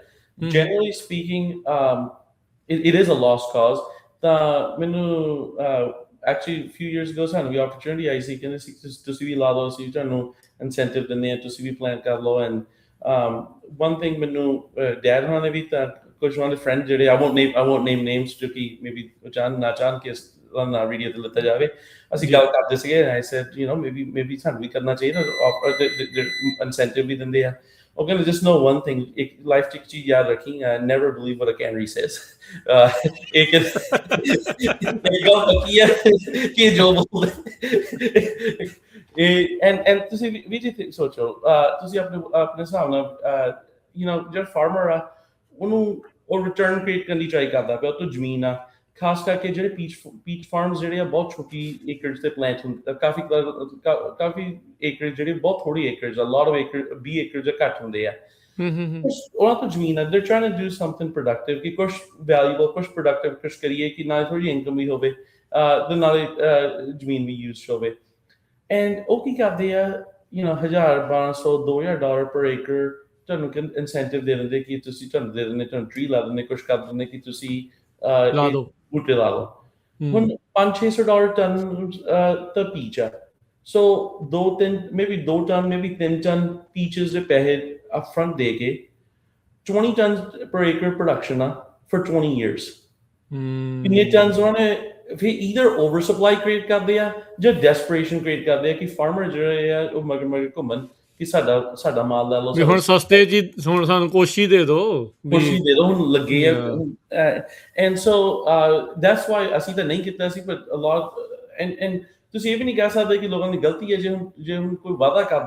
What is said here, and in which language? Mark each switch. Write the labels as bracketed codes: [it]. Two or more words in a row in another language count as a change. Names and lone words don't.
[en] generally speaking it is a lost cause. [pa] ਤਾਂ ਮੈਨੂੰ [en] actually few years ago [pa] ਸਾਨੂੰ ਵੀ ਓਪਰਚੁਨਿਟੀ ਆਈ ਸੀ, ਕਹਿੰਦੇ ਸੀ ਤੁਸੀਂ ਵੀ ਲਾ ਲਓ, ਅਸੀਂ ਤੁਹਾਨੂੰ ਇਨਸੈਂਟਿਵ ਦਿੰਦੇ ਹਾਂ, ਤੁਸੀਂ ਵੀ ਪਲਾਨ ਕਰ ਲਓ। [en] and one thing [pa] ਮੈਨੂੰ ਡੈਡ ਹੋਣਾ ਨੇ ਵੀ ਤਾਂ ਕੁਝ ਉਹਨਾਂ ਦੇ ਫਰੈਂਡ ਜਿਹੜੇ [en] I won't name names [pa] ਜੋ ਕਿ ਮੇਬੀ ਨਾ ਚਾਹਨ ਕਿ ਨਾ ਵੀਡੀਓ ਤੇ ਲਿੱਤਾ ਜਾਵੇ, ਅਸੀਂ ਗੱਲ ਕਰਦੇ ਸੀਗੇ। [en] I said maybe [pa] ਸਾਨੂੰ ਵੀ ਕਰਨਾ ਚਾਹੀਦਾ, ਇਨਸੈਂਟਿਵ ਵੀ ਦਿੰਦੇ ਆ। ਉਹ ਕਹਿੰਦੇ [en] just know one thing, [pa] ਇੱਕ ਲਾਈਫ 'ਚ ਇੱਕ ਚੀਜ਼ ਯਾਦ ਰੱਖੀ, [en] never believe what a cannery says। [pa] ਇੱਕ ਗੱਲ ਪੱਕੀ ਹੈ ਕਿ ਜੋ ਬੋਲਦੇ ਐਂਡ ਤੁਸੀਂ ਵੀ ਜੀ ਸੋਚੋ, ਤੁਸੀਂ ਆਪਣੇ ਹਿਸਾਬ ਨਾਲ ਜਿਹੜਾ ਫਾਰਮਰ ਆ ਉਹਨੂੰ ਉਹ [en] return create [pa] ਕਰਨੀ ਟਰਾਈ ਕਰਦਾ ਪਿਆ, ਉਹ ਤੋਂ ਜ਼ਮੀਨ ਆ, ਖਾਸ ਕਰਕੇ ਜਿਹੜੇ [en] peach farms [pa] ਜਿਹੜੇ ਆ ਬਹੁਤ ਛੋਟੀ ਏਕੜਸ ਤੇ ਪਲਾਂਟ ਹੁੰਦੇ, ਕਾਫੀ ਏਕੜ ਜਿਹੜੇ ਬਹੁਤ ਥੋੜੀ ਏਕੜਸ, [en] lot of [pa] ਏਕੜ 20 ਏਕੜ ਜਾਂ ਘੱਟ ਹੁੰਦੇ ਆ, ਉਹਨਾਂ ਤੋਂ ਜ਼ਮੀਨ ਆ। [en] they're trying to do something productive [pa] ਕਿ ਕੁਛ ਵੈਲਿਊਬਲ, ਕੁਛ ਪ੍ਰੋਡਕਟਿਵ ਕੁਛ ਕਰੀਏ ਕਿ ਨਾਲੇ ਥੋੜੀ ਇਨਕਮ ਵੀ ਹੋਵੇ ਤੇ ਨਾਲੇ ਜ਼ਮੀਨ ਵੀ ਯੂਜ਼ ਹੋਵੇ। ਐਂਡ ਉਹ ਕੀ ਕਰਦੇ ਆ, $1,000, $1,200, $2,000 ਪਰ ਏਕੜ ਤੁਹਾਨੂੰ ਇਨਸੈਂਟਿਵ ਦੇ ਦਿੰਦੇ ਕਿ ਤੁਹਾਨੂੰ ਟਰੀ ਲਾ ਦਿੰਦੇ, ਕੁਛ ਕਰ ਦਿੰਦੇ ਕਿ ਤੁਸੀਂ ਬੂਟੇ ਲਾ ਲਓ। ਹੁਣ ਹੂੰ 500-600 ਟਨ ਤਾਂ ਪੀਚ ਆ। ਸੋ 2-3 ਮੇਬੀ 2 ਟਨ ਮੇਬੀ 3 ਟਨ ਪੀਚਸ ਦੇ ਪੈਸੇ ਅਪਫਰੰਟ ਦੇ ਕੇ [en] 20 tons per acre production for 20 years. [pa] ਕਿੰਨੇ ਟਨਸ ਉਹਨਾਂ ਨੇ ਫਿਰ [en] either over supply create [pa] ਕਰਦੇ ਆ ਜਾਂ ਡੈਸਪਰੇਸ਼ਨ ਕ੍ਰੀਏਟ ਕਰਦੇ ਆ ਕਿ ਫਾਰਮਰ ਜਿਹੜੇ ਆ ਉਹ ਮਗਰ ਮਗਰ ਘੁੰਮਣ ਕਿ ਸਾਡਾ ਮਾਲ ਲੈ ਲਓ ਵੀ ਹੁਣ ਸਸਤੇ ਜੀ ਹੁਣ ਸਾਨੂੰ ਕੋਸ਼ੀ ਦੇ ਦਿਓ ਵੀ ਕੋਸ਼ਿਸ਼ ਦੇ ਦੋ ਹੁਣ ਲੱਗੇ ਆ [en] yeah. and so that's why [pa] ਅਸੀਂ ਤਾਂ ਨਹੀਂ ਕੀਤਾ ਸੀ [en] but a lot and [pa] ਤੁਸੀਂ ਇਹ ਵੀ ਨਹੀਂ ਕਹਿ ਸਕਦੇ ਕਿ ਲੋਕਾਂ ਦੀ ਗਲਤੀ ਹੈ ਜੇ ਹੁਣ ਕੋਈ ਵਾਅਦਾ ਕਰਦਾ